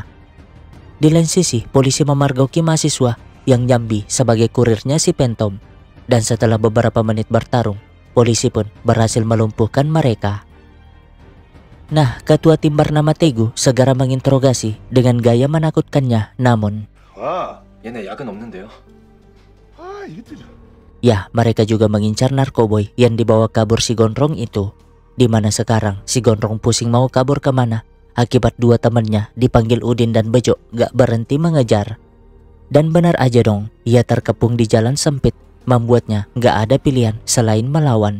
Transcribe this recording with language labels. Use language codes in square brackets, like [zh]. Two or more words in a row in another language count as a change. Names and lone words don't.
[id] Di lain sisi, polisi memergoki mahasiswa yang nyambi sebagai kurirnya si Phantom. Dan setelah beberapa menit bertarung, polisi pun berhasil melumpuhkan mereka. Nah, ketua tim bernama Tegu segera menginterogasi dengan gaya menakutkannya. Namun, [ko] 얘네 약은 없는데요. [id] ya, mereka juga mengincar narkoboy yang dibawa kabur si gondrong itu. Dimana sekarang si gondrong pusing mau kabur kemana akibat dua temannya dipanggil Udin dan Bejo gak berhenti mengejar. Dan benar aja dong, ia terkepung di jalan sempit, membuatnya gak ada pilihan selain melawan.